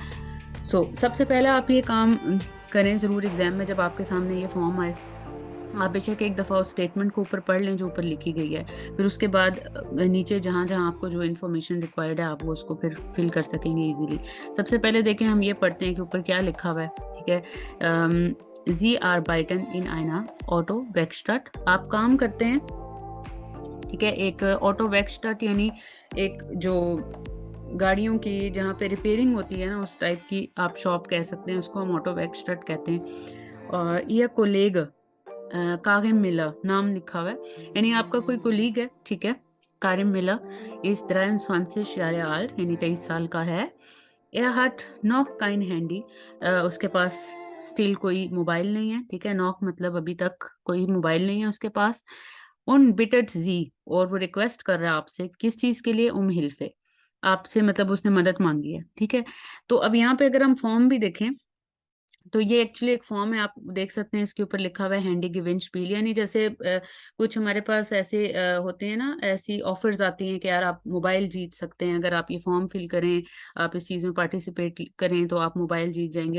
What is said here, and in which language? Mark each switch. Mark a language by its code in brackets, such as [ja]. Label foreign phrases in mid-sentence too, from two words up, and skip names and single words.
[hi] सबसे पहले आप ये काम करें ज़रूर एग्ज़ाम में जब आपके सामने ये फ़ॉर्म आए। आप बेशक एक दफ़ा उस स्टेटमेंट को ऊपर पढ़ लें जो ऊपर लिखी गई है। फिर उसके बाद नीचे जहाँ-जहाँ आपको जो [en] information required [hi] है आप वो उसको फिर फ़िल कर सकेंगे ईज़िली। सबसे पहले देखें हम ये पढ़ते हैं कि ऊपर क्या लिखा हुआ है, ठीक है? [de] Sie arbeiten in einer Auto-Werkstatt। [hi] आप काम करते हैं, ठीक है? एक [de] Auto Werkstatt [hi] यानी एक जो गाड़ियों की जहाँ पे रिपेयरिंग होती है ना, उस टाइप की आप शॉप कह सकते हैं, उसको हम [de] Auto Werkstatt [hi] कहते हैं। और ये कोलेग कारिम मिला नाम लिखा हुआ है, यानी आपका कोई कोलीग है, ठीक है? [de] कारिम मिला इज़ 23 Jahre alt, [hi] यानी 23 साल का है। [de] Er hat noch kein Handy। [hi] उसके पास स्टिल कोई मोबाइल नहीं है, ठीक है? नॉक मतलब अभी तक कोई मोबाइल नहीं है उसके पास। [de] उन bittet sie, [hi] और वो रिक्वेस्ट कर रहा है आपसे, किस चीज़ के लिए? Hilfe। आपसे मतलब उसने मदद माँगी है, ठीक है? तो अब यहाँ पे अगर हम फॉर्म भी देखें तो ये एक्चुअली एक फॉर्म है, आप देख सकते हैं इसके ऊपर लिखा हुआ है [de] Handy Gewinnspiel, [hi] यानी जैसे कुछ हमारे पास ऐसे होते हैं ना, ऐसी ऑफर्स आती हैं कि यार आप मोबाइल जीत सकते हैं अगर आप ये फॉर्म फिल करें, आप इस चीज़ में पार्टिसिपेट करें तो आप मोबाइल जीत जाएँगे।